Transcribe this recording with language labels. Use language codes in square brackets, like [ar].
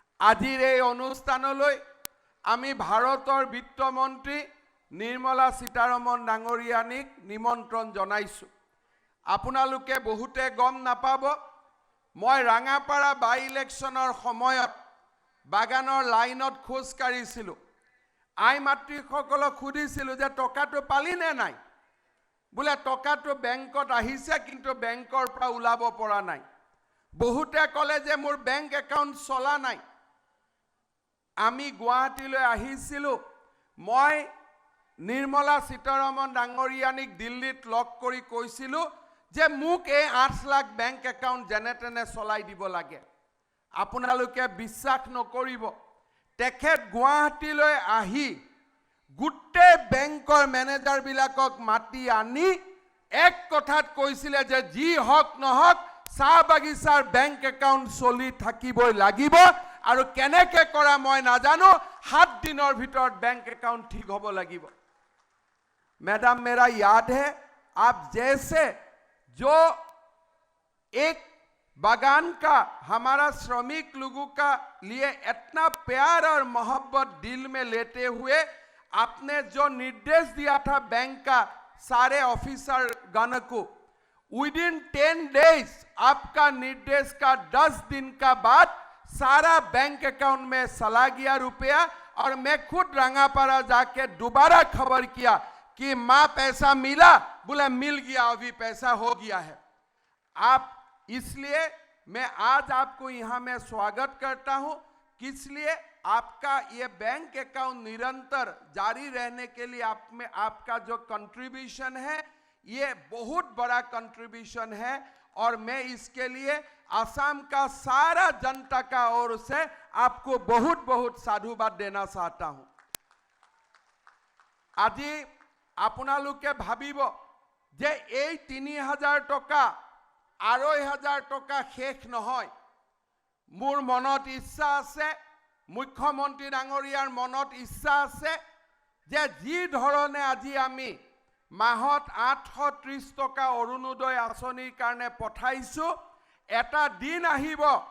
[as] আজিৰ এই অনুষ্ঠানলৈ আমি ভাৰতৰ বিত্তমন্ত্ৰী নিৰ্মলা সীতাৰমণ ডাঙৰীয়ানীক নিমন্ত্ৰণ জনাইছোঁ। আপোনালোকে বহুতে গম নাপাব, মই ৰাঙাপাৰা বাই ইলেকশ্যনৰ সময়ত বাগানৰ লাইনত খোজ কাঢ়িছিলোঁ। আই মাতৃসকলক সুধিছিলোঁ যে টকাটো পালি নে নাই? বোলে টকাটো বেংকত আহিছে কিন্তু বেংকৰ পৰা ওলাব পৰা নাই। বহুতে ক'লে যে মোৰ বেংক একাউণ্ট চলা নাই। আমি গুৱাহাটীলৈ আহিছিলোঁ। মই নিৰ্মলা সীতাৰমণ ডাঙৰীয়ানীক দিল্লীত লগ কৰি কৈছিলোঁ যে মোক এই ৮ লাখ বেংক একাউণ্ট যেনে তেনে চলাই দিব লাগে। আপোনালোকে বিশ্বাস নকৰিব, তেখেত গুৱাহাটীলৈ আহি গোটেই বেংকৰ মেনেজাৰবিলাকক মাতি আনি এক কথাত কৈছিলে যে যি হওক নহওক চাহ বাগিচাৰ বেংক একাউণ্ট চলি থাকিবই লাগিব আৰু কেনেকৈ কৰা মই নাজানো, 7 দিনৰ ভিতৰত বেংক একাউণ্ট ঠিক হ'ব লাগিব। [hi] मैडम, मेरा याद है आप जैसे जो एक बागान का हमारा श्रमिक लोगों का लिए इतना प्यार और मोहब्बत दिल में लेते हुए आपने जो निर्देश दिया था बैंक का सारे ऑफिसर गण को, [en] within 10 days [hi] आपका निर्देश का 10 दिन का बाद सारा बैंक अकाउंट में चला गया रुपया। और मैं खुद रंगापारा जाके दोबारा खबर किया कि माँ पैसा मिला? बोला मिल गया, अभी पैसा हो गया है। आप इसलिए मैं आज आपको यहाँ में स्वागत करता हूँ, इसलिए आपका ये बैंक अकाउंट निरंतर जारी रहने के लिए आप में आपका जो कंट्रीब्यूशन है ये बहुत बड़ा कंट्रीब्यूशन है और मैं इसके लिए असम का सारा जनता का ओर से आपको बहुत बहुत साधुवाद देना चाहता हूँ। [as] আজি আপোনালোকে ভাবিব যে এই ৩,০০০ টকা ২৫০০ টকা শেষ নহয়। মোৰ মনত ইচ্ছা আছে, মুখ্যমন্ত্ৰী ডাঙৰীয়াৰ মনত ইচ্ছা আছে যে যি ধৰণে আজি আমি মাহত ৮৩০ টকা অৰুণোদয় আঁচনিৰ কাৰণে পঠাইছোঁ, এটা দিন আহিব